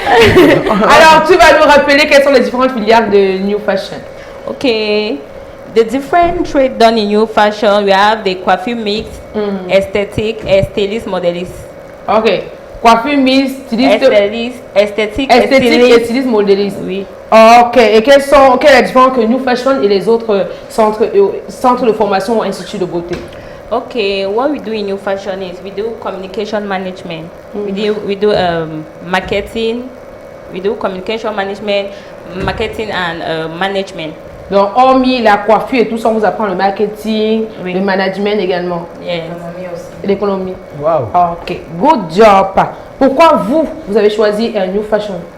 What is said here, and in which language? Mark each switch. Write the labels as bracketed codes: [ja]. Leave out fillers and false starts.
[fr] Alors, tu vas nous rappeler quelles sont les différentes filières de New Fashion. [en] Okay. The different trade done in New Fashion, we have the coiffure mix, aesthetic, stylist, modelist. [fr] Ok. Coiffure mix, styliste, esthétique, et styliste, modéliste. Oui. Ok. Et quelle est la différence que New Fashion et les autres centres de formation ou instituts de beauté? [en] Okay, what we do in New Fashion is we do communication management. We do marketing. We do communication management, marketing and management. [fr] Donc, hormis la coiffure et tout ça, on vous apprend le marketing, le management également. [en] Yes. [fr] L'économie. Wow. [en] Ok, good job. [fr] Pourquoi vous avez choisi New Fashion?